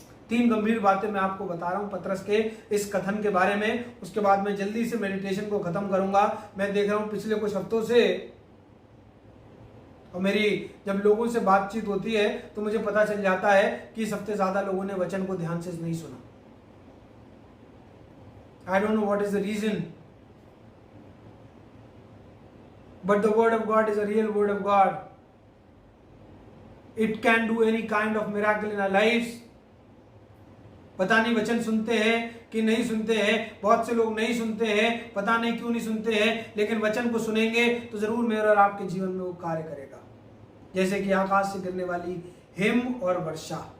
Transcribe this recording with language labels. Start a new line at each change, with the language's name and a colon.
Hindi: 3 गंभीर बातें मैं आपको बता रहा हूं पतरस के इस कथन के बारे में। उसके बाद मैं जल्दी से मेडिटेशन को खत्म करूंगा। मैं देख रहा हूं पिछले कुछ हफ्तों से और मेरी जब लोगों से बातचीत होती है तो मुझे पता चल जाता है कि इस हफ्ते ज्यादा लोगों ने वचन को ध्यान से नहीं सुना।
English: I don't know what is the reason, but the word of God is a real word of God. It can do any kind of miracle in our lives.
Hindi: पता नहीं वचन सुनते हैं कि नहीं सुनते हैं, बहुत से लोग नहीं सुनते हैं, पता नहीं क्यों नहीं सुनते हैं, लेकिन वचन को सुनेंगे तो जरूर मेरे और आपके जीवन में वो कार्य करेगा, जैसे कि आकाश से गिरने वाली हिम और वर्षा।